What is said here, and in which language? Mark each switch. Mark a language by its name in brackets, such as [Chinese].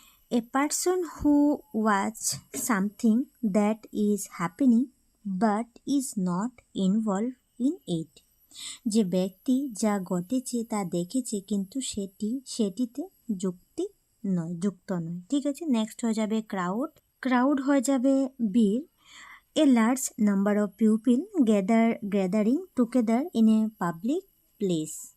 [English] A person who watch something that is happening but is not involved in it. [Bangla] যে ব্যক্তি যা ঘটেছে তা দেখেছে কিন্তু সেটিতে যুক্ত নয়। ঠিক আছে, নেক্সট হয়ে যাবে ক্রাউড হয়ে যাবে ভিড়। [English] A large number of people gathering together in a public place.